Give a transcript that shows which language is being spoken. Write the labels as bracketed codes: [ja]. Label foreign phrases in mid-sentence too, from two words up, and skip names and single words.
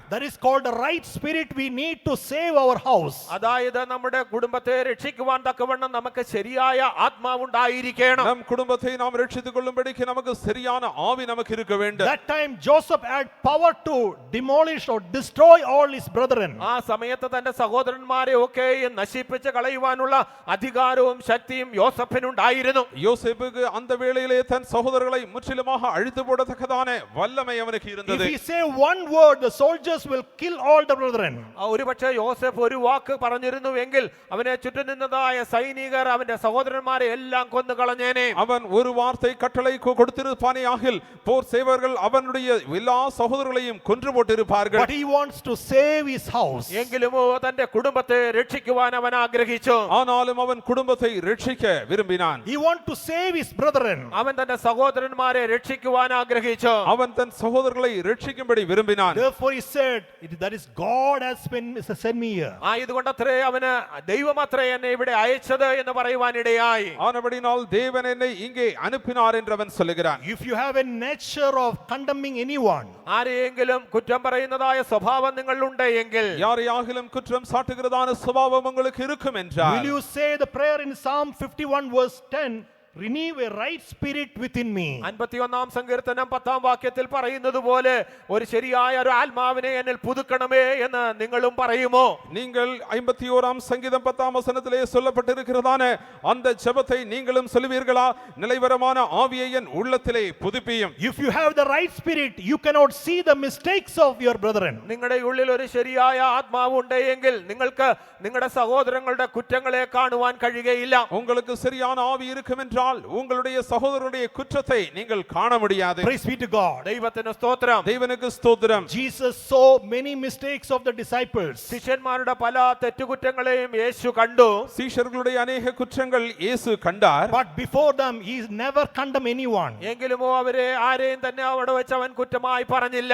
[en] That is called the right spirit we need to save our house. [ml] അതായത് നമ്മുടെ കുടുംബത്തെ രക്ഷിക്കുവാൻ തക്കവണ്ണം നമുക്ക് ശരിയായ ആത്മാവുണ്ടായിരിക്കണം. [ta] நம் குடும்பத்தை நாம் ரட்சித்துக் கொள்ளும்படிக்கு நமக்கு சரியான ஆவி நமக்கு இருக்க வேண்டும். [en] That time Joseph had power to demolish or destroy all his brethren. [ml] ആ സമയത്ത് തന്റെ സഹോദരന്മാരെ ഒക്കെയും നശിപ്പിച്ച് കളയുവാനുള്ള അധികാരവും ശക്തിയും യോസേഫിനുണ്ടായിരുന്നു. [ta] யோசேப்புக்கு அந்த வேளையிலே தன் சகோதரர்களை முற்றிலுமாக அழித்து போடத்தக்கதான வல்லமை அவனுக்கு இருந்தது. [en] If he say one word, the soldiers will kill all the brethren. [ml] ഒരുപക്ഷെ യോസേഫ് ഒരു വാക്ക് പറഞ്ഞിരുന്നുവെങ്കിൽ അവനെ ചുറ്റുനിന്നതായ സൈനികർ അവന്റെ സഹോദരന്മാരെ എല്ലാം കൊന്നു കളഞ്ഞേനെ. [ta] அவன் ஒரு வார்த்தை கட்டளை கொடுத்திருப்பானே ஆகில் போர் சேவர்கள் அவனுடைய எல்லா சகோதரர்களையும் கொன்று போட்டிருப்பார்கள். [en] But he wants to save his house. [ml] എങ്കിലുമോ തന്റെ കുടുംബത്തെ രക്ഷിക്കുവാൻ അവൻ ആഗ്രഹിച്ചു. [ta] ஆனாலும் அவன் குடும்பத்தை ரட்சிக்க விரும்பினான். [en] He want to save his brethren. [ml] അവൻ തന്റെ സഹോദരന്മാരെ രക്ഷിക്കുവാൻ ആഗ്രഹിച്ചു. [ta] அவன் தன் சகோதரர்களை ரட்சிக்கும்படி விரும்பினான். [en] Therefore he said, that is God has sent me here. [ml] ആയതുകൊണ്ടത്രേ അവന് ദൈവമത്രേ എന്നെ ഇവിടെ അയച്ചത് എന്ന് പറയുവാനിടയായി. [ta] ஆனபடினால் தேவன் என்னை இங்கே அனுப்பினார் என்று அவன் சொல்லுகிறான். [en] If you have a nature of condemning anyone, [ml] ആരെയെങ്കിലും കുറ്റം പറയുന്നതായ സ്വഭാവം നിങ്ങളിലുണ്ട് എങ്കിൽ, [ta] யாரையாகிலும் குற்றம் சாட்டுகிறதான சுபாவம் உங்களுக்கு இருக்கும் என்றால், [en] will you say the prayer in Psalm 51 verse 10, renew a right spirit within me? [ml] 51-ാം സങ്കീർത്തനം 10-ാം വാക്യത്തിൽ പറയുന്നത് പോലെ ഒരു ശരിയായ ഒരു ആത്മാവിനെ എന്നിൽ പുതുക്കണമേ എന്ന് നിങ്ങളും പറയുമോ? [ta] நீங்கள் 51ஆம் சங்கீதம் 10ஆம் வசனத்திலே சொல்லப்பட்டிருக்கிறதான அந்த ஜெபத்தை நீங்களும் சொல்லுவீர்களா? நிலைவரமான ஆவியை என் உள்ளத்திலே புதுப்பியும். [en] If you have the right spirit, you cannot see the mistakes of your brethren. [ml] നിങ്ങളുടെ ഉള്ളിൽ ഒരു ശരിയായ ആത്മാവ് ഉണ്ടെങ്കിൽ നിങ്ങൾക്ക് നിങ്ങളുടെ സഹോദരങ്ങളുടെ കുറ്റങ്ങളെ കാണുവാൻ കഴിയുകയില്ല. [ta] உங்களுக்கு சரியான ஆவி இருக்கும் என்றால் உங்களுடைய சகோதரருடைய குற்றத்தை நீங்கள் காண முடியாது. [en] Praise be to God. [ml] ദൈവത്തിന് സ്തോത്രം. [ta] தேவனுக்கு ஸ்தோத்திரம். [en] Jesus saw many mistakes of the disciples. [ml] ശിഷ്യന്മാരുടെ പല തെറ്റുകുറ്റങ്ങളെയും യേശു കണ്ടു. [ta] சீஷர்களுடைய அநேக குற்றங்கள் இயேசு கண்டார். [en] But before them, he never condemned anyone. [ml] എങ്കിലുമോ അവരെ ആരെയും തന്നെ അവിടെ വെച്ച് അവൻ കുറ്റമായി പറഞ്ഞില്ല.